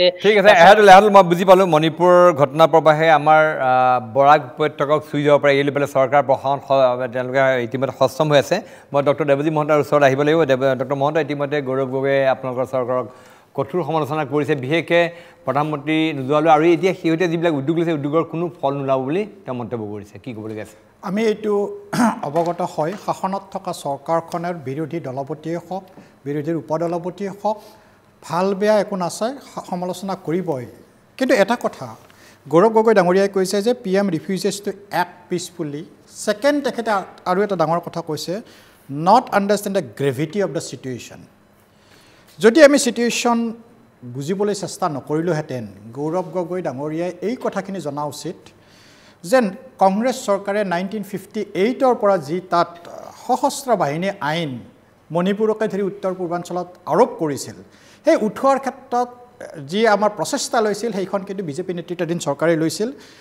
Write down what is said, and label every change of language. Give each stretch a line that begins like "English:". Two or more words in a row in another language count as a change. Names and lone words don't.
Assamese: ঠিক আছে মই বুজি পালোঁ মণিপুৰৰ ঘটনা প্ৰবাহে আমাৰ বৰাক উপত্যকাক চুই যাব পাৰে এই পেলাই চৰকাৰ প্ৰশাসন তেওঁলোকে ইতিমধ্যে সক্ষম হৈ আছে মই ডক্টৰ দেৱজিৎ মহন্তৰ ওচৰত আহিব লাগিব ডক্টৰ মহন্ত ইতিমধ্যে গৌৰৱ গগৈয়ে আপোনালোকৰ চৰকাৰক কঠোৰ সমালোচনা কৰিছে বিশেষকৈ প্ৰধানমন্ত্ৰী নোযোৱালৈ আৰু এতিয়া সিহঁতে যিবিলাক উদ্যোগ লৈছে উদ্যোগৰ কোনো ফল নোলাব বুলি তেওঁ মন্তব্য কৰিছে কি ক'বলগীয়া আছে আমি এইটো অৱগত হয় শাসনত থকা চৰকাৰখনৰ বিৰোধী দলপতিয়ে হওক বিৰোধীৰ উপদলপতিয়ে হওক ভাল বেয়া একো নাচাই সমালোচনা কৰিবই কিন্তু এটা কথা গৌৰৱ গগৈ ডাঙৰীয়াই কৈছে যে
English: PM refuses to act peacefully
Assamese: ছেকেণ্ড তেখেতে আৰু এটা ডাঙৰ কথা কৈছে
English: not understand the gravity of the situation
Assamese: যদি আমি সিচুৱেশ্যন বুজিবলৈ চেষ্টা নকৰিলোহেঁতেন গৌৰৱ গগৈ ডাঙৰীয়াই এই কথাখিনি জনা উচিত যেন কংগ্ৰেছ চৰকাৰে 1958 পৰা যি তাত সশস্ত্ৰ বাহিনী আইন মণিপুৰকে ধৰি উত্তৰ পূৰ্বাঞ্চলত আৰোপ কৰিছিল সেই উঠোৱাৰ ক্ষেত্ৰত যি আমাৰ প্ৰচেষ্টা লৈছিল সেইখন কিন্তু বিজেপি নেতৃত্বাধীন চৰকাৰে লৈছিল